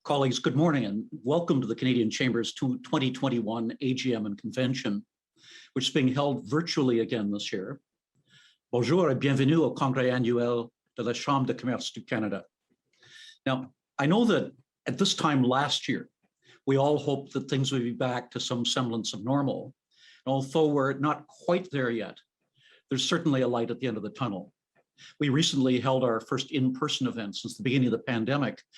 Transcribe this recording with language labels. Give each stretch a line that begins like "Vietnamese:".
English: Colleagues, good morning and welcome to the Canadian Chamber's 2021 AGM and Convention, which is being held virtually again this year.
French: Bonjour et bienvenue au Congrès annuel de la Chambre de commerce du Canada.
English: Now, I know that at this time last year, we all hoped that things would be back to some semblance of normal. And although we're not quite there yet, there's certainly a light at the end of the tunnel. We recently held our first in-person event since the beginning of the pandemic.